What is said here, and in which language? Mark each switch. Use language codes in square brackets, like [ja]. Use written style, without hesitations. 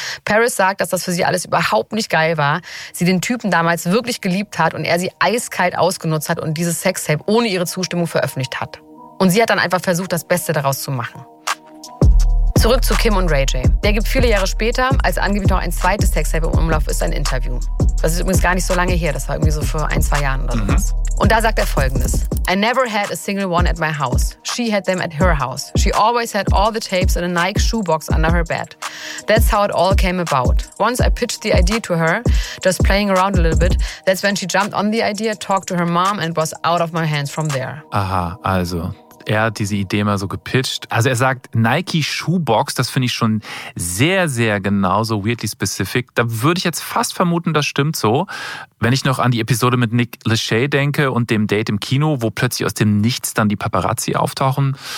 [de] Paris sagt, dass das für sie alles überhaupt nicht geil war, sie den Typen damals wirklich geliebt hat und er sie eiskalt ausgenutzt hat und dieses Sextape ohne ihre Zustimmung veröffentlicht hat. Und sie hat dann einfach versucht, das Beste daraus zu machen. Zurück zu Kim und Ray J. Der gibt viele Jahre später, als angeblich noch ein zweites Sextape im Umlauf ist, ein Interview. Das ist übrigens gar nicht so lange her, das war irgendwie so vor 1-2 Jahren oder sowas. Mhm. Und da sagt er Folgendes. [en] "I never had a single one at my house. She had them at her house. She always had all the tapes in a Nike shoebox under her bed. That's how it all came about. Once I pitched the idea to her, just playing around a little bit, that's when she jumped on the idea, talked to her mom and was out of my hands from there." [de] Aha, also er hat diese Idee mal so gepitcht. Also er sagt Nike Shoebox, das finde ich schon sehr, sehr genauso [en] weirdly specific. [de] Da würde ich jetzt fast vermuten, das stimmt so. Wenn ich noch an die Episode mit Nick Lachey denke und dem Date im Kino, wo plötzlich aus dem Nichts dann die Paparazzi auftauchen.